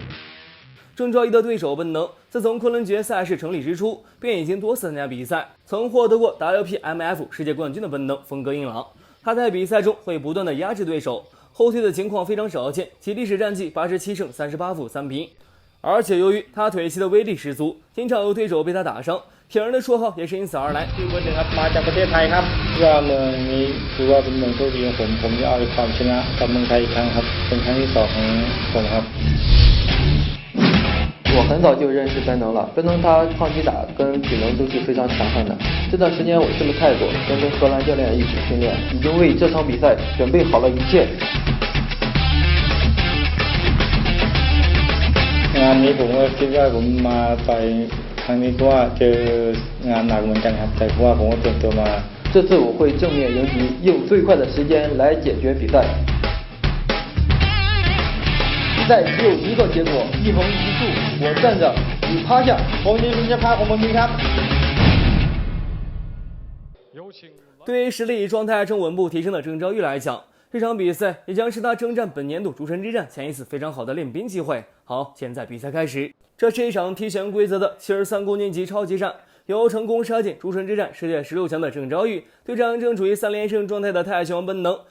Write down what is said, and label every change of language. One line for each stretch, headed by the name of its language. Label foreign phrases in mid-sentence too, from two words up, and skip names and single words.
Chinese: 郑兆宇的对手本能，自从昆仑决赛事成立之初，便已经多次参加比赛，曾获得过 WPMF 世界冠军的本能风格硬朗。他在比赛中会不断的压制对手，后退的情况非常少见，其历史战绩87胜38负3平。而且由于他腿气的威力十足，经常有对手被他打伤，铁人的绰号也是因此而来。
Thai: มาจากประเทศไทยครับว่าเมืองนี้ถือว่าเป็นเมืองโชคดีของผมจะเอาความชนะกับเมืองไทยอีกครั้งครับเป็นครั้งที่2ของผมครับ。
Chinese: 我很早就认识奔能了，奔能他抗击打跟体能都是非常强悍的。这段时间我去了泰国，跟荷兰教练一起训练，已经为这场比赛准备好了一切。
Thai: งานนี้ผมก็คิดว่าผมมาต่อยครั้งนี้เพราะว่าเจองานหนักเหมือนกันครับแต่เพราะว่าผมก็เตรียมตัวมา
Chinese: 这次我会正面迎击，用最快的时间来解决比赛。比赛只有一个结果，一横一竖，我站着，你趴下。
Thai: ผมยืนคุณจะพาผมยืนครับ。
Chinese: 对于实力状态正稳步提升的郑兆宇来讲，这场比赛也将是他征战本年度诸神之战前一次非常好的练兵机会。好，现在比赛开始，这是一场提前规则的73公斤级超级战，由成功杀进诸神之战世界16强的郑兆宇对战正处于3连胜状态的泰拳王本能。